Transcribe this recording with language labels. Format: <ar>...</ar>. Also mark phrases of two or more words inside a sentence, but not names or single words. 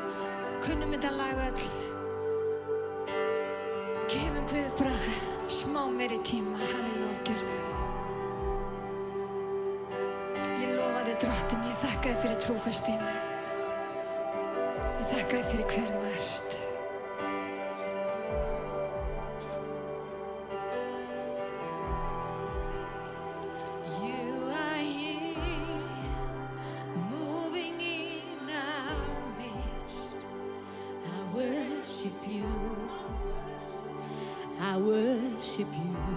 <is>Kunnum þetta lag öll. Gefum Guð bara smá meiri tíma, halleluja. Ég lofa þig drottinn, ég þakka þig fyrir trúfestina. Ég þakka þig fyrir hver þú ert.</is> <en>You are here, moving in our midst. I worship you. I worship you.</en>